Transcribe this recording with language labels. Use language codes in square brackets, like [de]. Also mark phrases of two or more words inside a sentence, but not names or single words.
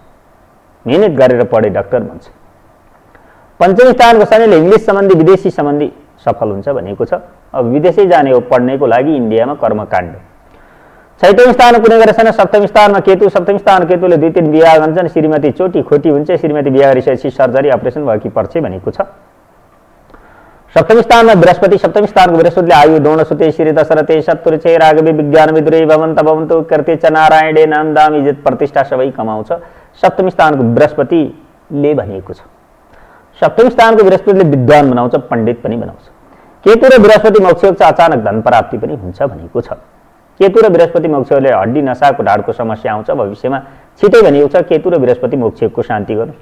[ne] मिहिनेत गरेर पढे डाक्टर भन्छ। पञ्चम स्थानको शनिले इङ्ग्लिस सम्बन्धी, विदेशी सम्बन्धी सफल हुन्छ भनिएको छ। अब विदेशै जाने हो पढ्नेको लागि, इन्डियामा कर्मकाण्ड। छैटौं स्थानमा कुनै गरेर छैन। सप्तम स्थानमा केतु। सप्तम स्थान केतुले 2-3 विवाह गर्छन्, श्रीमती चोटी खोटी हुन्छ, श्रीमती बिहा गरिसकेपछि सर्जरी अपरेसन भएकी पर्छ भनिएको छ। सप्तम स्थानमा बृहस्पति। सप्तम स्थानको बृहस्पतिले [sa] आयु दौण सुते श्री दशरथे शत्रुचे राघवे विज्ञान विदुरे भवन्त भवन्तु कीर्ति च नारायणे [ne] नाम दाम इज्जत प्रतिष्ठा सबै कमाउँछ। सप्तम स्थानको बृहस्पतिले भनिएको छ। सप्तम स्थानको बृहस्पतिले विद्वान बनाउँछ, पण्डित पनि बनाउँछ। केतु र बृहस्पति मोक्षयोग छ, अचानक धन प्राप्ति पनि हुन्छ भनिएको छ। केतु र बृहस्पति मोक्षयोगले हड्डी नसाको ढाडको समस्या आउँछ, भविष्यमा छिटै भनेको छ केतु र बृहस्पति मोक्षको शान्ति गर्नुहोस्।